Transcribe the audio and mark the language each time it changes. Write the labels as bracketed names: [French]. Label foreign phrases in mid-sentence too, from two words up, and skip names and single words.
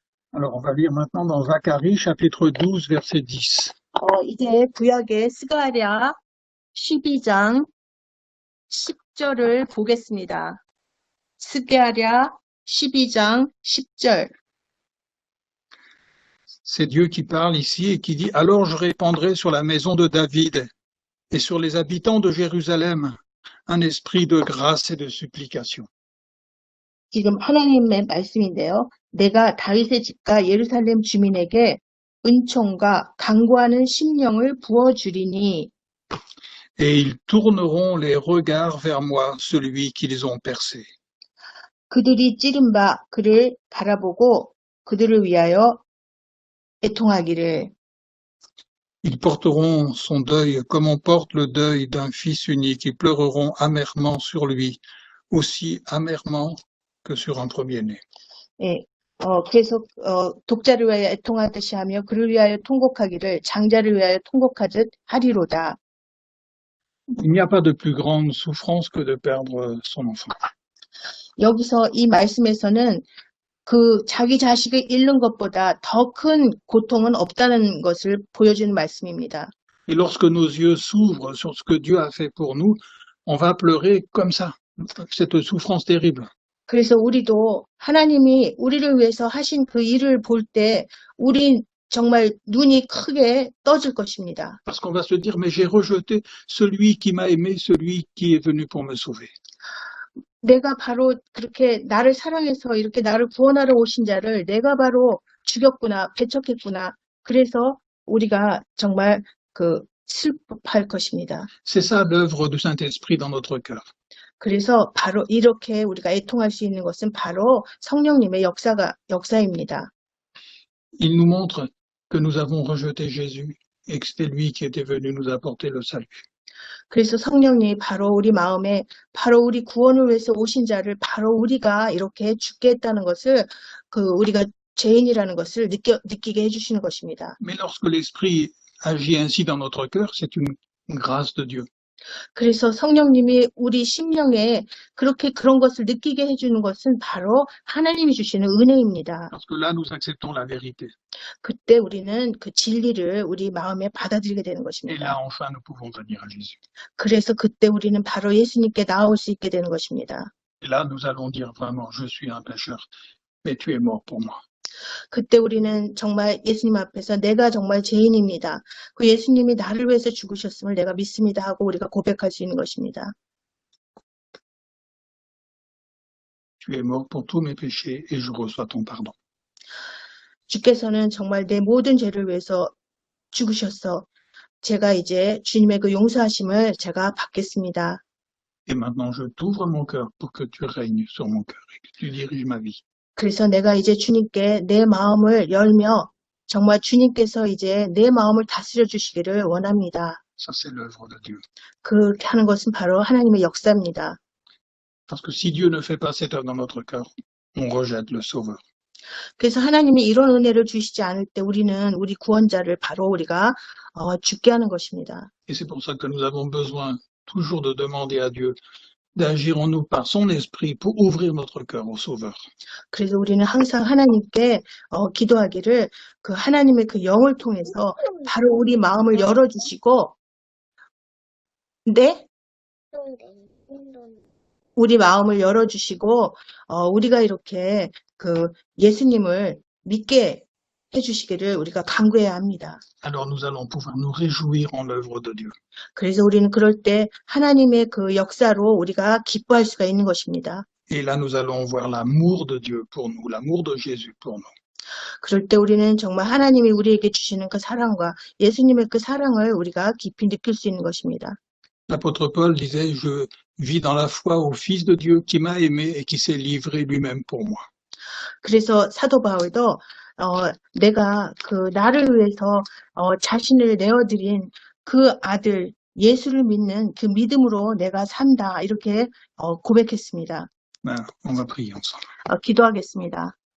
[French] Alors on va lire maintenant dans Zacharie chapitre 12 verset 10. [Korean] 이제 구약의 스가랴 12장 10절을 보겠습니다. 스가랴 12장 10절. [French] C'est Dieu qui parle ici et qui dit « Alors je répandrai sur la maison de David et sur les habitants de Jérusalem un esprit de grâce et de supplication. [Korean] 지금 하나님의 말씀인데요. 내가 다윗의 집과 예루살렘 주민에게 은총과 간구하는 심령을 부어주리니 [French] Et ils tourneront les regards vers moi, celui qu'ils ont percé. [Korean] 그들이 찌른 바 그를 바라보고 그들을 위하여 애통하기를. [French] Ils porteront son deuil comme on porte le deuil d'un fils unique. Ils pleureront amèrement sur lui, aussi amèrement que sur un premier-né. [Korean] 예, 그래서 독자를 위하여 애통하듯이 하며 그를 위하여 통곡하기를 장자를 위하여 통곡하듯 하리로다. [French] Il n'y a pas de plus grande souffrance que de perdre son enfant. [Korean] 여기서 이 말씀에서는 자기 자식을 잃는 것보다 더 큰 고통은 없다는 것을 보여주는 말씀입니다. [French] Et lorsque nos yeux s'ouvrent sur ce que Dieu a fait pour nous, on va pleurer comme ça, cette souffrance terrible. [Korean] 그래서 우리도 하나님이 우리를 위해서 하신 그 일을 볼 때 우리 정말 눈이 크게 떠질 것입니다. [French] Parce qu'on va se dire, mais j'ai rejeté celui qui m'a aimé, celui qui est venu pour me sauver. [Korean] 내가 바로 그렇게 나를 사랑해서 이렇게 나를 구원하러 오신 자를 내가 바로 죽였구나, 배척했구나. 그래서 우리가 정말 슬퍼할 것입니다. [French] C'est ça l'œuvre du Saint-Esprit dans notre cœur. [Korean] 그래서 바로 이렇게 우리가 애통할 수 있는 것은 바로 성령님의 역사입니다. [French] Il nous montre que nous avons rejeté Jésus et que c'était lui qui était venu nous apporter le salut. [Korean] 그래서 성령님이 바로 우리 마음에 바로 우리 구원을 위해서 오신 자를 바로 우리가 이렇게 죽게 했다는 것을 우리가 죄인이라는 것을 느끼게 해주시는 것입니다. [French] Mais lorsque l'Esprit agit ainsi dans notre cœur, c'est une grâce de Dieu. [Korean] 그래서 성령님이 우리 심령에 그런 것을 느끼게 해주는 것은 바로 하나님이 주시는 은혜입니다. [French] Parce que là, nous acceptons la vérité. [Korean] 그때 우리는 그 진리를 우리 마음에 받아들이게 되는 [French] Et [Korean] 것입니다. [French] là, enfin, nous pouvons venir à Jésus. [Korean] 그래서 그때 우리는 바로 예수님께 나올 수 있게 되는 것입니다. [French] Et là, nous allons dire vraiment, je suis un pécheur, mais tu es mort pour moi. [Korean] 그때 우리는 정말 예수님 앞에서 내가 정말 죄인입니다. 그 예수님이 나를 위해서 죽으셨음을 내가 믿습니다 하고 우리가 고백할 수 있는 것입니다. [French] Tu es mort pour tous mes péchés et je reçois ton pardon. [Korean] 주께서는 정말 내 모든 죄를 위해서 죽으셔서 제가 이제 주님의 그 용서하심을 제가 받겠습니다. [French] Et maintenant, je t'ouvre mon cœur pour que tu règnes sur mon cœur et que tu diriges ma vie. [Korean] 그래서 내가 이제 주님께 내 마음을 열며 정말 주님께서 이제 내 마음을 다스려 주시기를 원합니다. [French] Ça, c'est l'œuvre de Dieu. [Korean] 그렇게 하는 것은 바로 하나님의 역사입니다. [French] Parce que si Dieu ne fait pas cette œuvre dans notre cœur, on rejette le Sauveur. [Korean] 그래서 하나님이 이런 은혜를 주시지 않을 때 우리는 우리 구원자를 바로 우리가 죽게 하는 것입니다. [French] Et c'est pour ça que nous avons besoin toujours de demander à Dieu d'agir en nous par son esprit pour ouvrir notre cœur au Sauveur. [Korean] 그래서 우리는 항상 하나님께 기도하기를 그 하나님의 그 영을 통해서 바로 우리 마음을 열어주시고, 네? 우리 마음을 열어주시고, 우리가 이렇게 그 예수님을 믿게 해주시기를 우리가 간구해야 합니다. [French] Alors nous allons pouvoir nous réjouir en l'œuvre de Dieu. [Korean] 그래서 우리는 그럴 때 하나님의 그 역사로 우리가 기뻐할 수가 있는 것입니다. [French] Et là, nous allons voir l'amour de Dieu pour nous, l'amour de Jésus pour nous. [Korean] 그럴 때 우리는 정말 하나님이 우리에게 주시는 그 사랑과 예수님의 그 사랑을 우리가 깊이 느낄 수 있는 것입니다. [French] L'apôtre Paul disait, je vis dans la foi au Fils de Dieu qui m'a aimé et qui s'est livré lui-même pour moi. [Korean] 그래서 사도 바울도 내가 그 나를 위해서 자신을 내어드린 그 아들 예수를 믿는 그 믿음으로 내가 산다 이렇게 고백했습니다. [French] On va prier ensemble. [Korean] 기도하겠습니다.